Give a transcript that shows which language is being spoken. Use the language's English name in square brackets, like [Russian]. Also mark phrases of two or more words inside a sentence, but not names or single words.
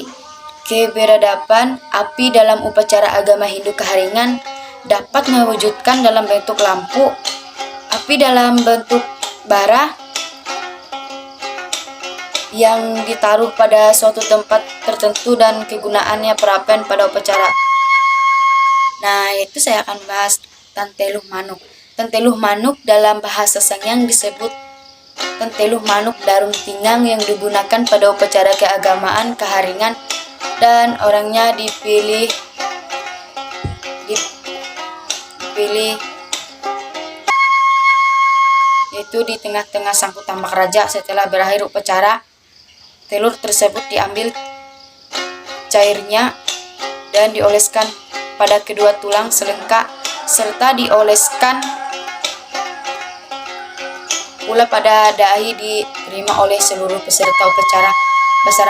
[Indonesian] Keberadaban api dalam upacara agama Hindu Kaharingan dapat mewujudkan dalam bentuk lampu, api dalam bentuk bara yang ditaruh pada suatu tempat tertentu, dan kegunaannya prapen pada upacara. Nah, itu saya akan bahas [Ngaju] tanteluh manuk. Tanteluh manuk [Indonesian] dalam bahasa Sangiang disebut [Ngaju] tanteluh manuk darung tingang [Indonesian] yang digunakan pada upacara keagamaan Kaharingan, dan orangnya dipilih yaitu di tengah-tengah sangkut tambak raja. Setelah berakhir upacara, telur tersebut diambil cairnya dan dioleskan pada kedua tulang selengkap, serta dioleskan pula pada dahi diterima oleh seluruh peserta upacara basarah.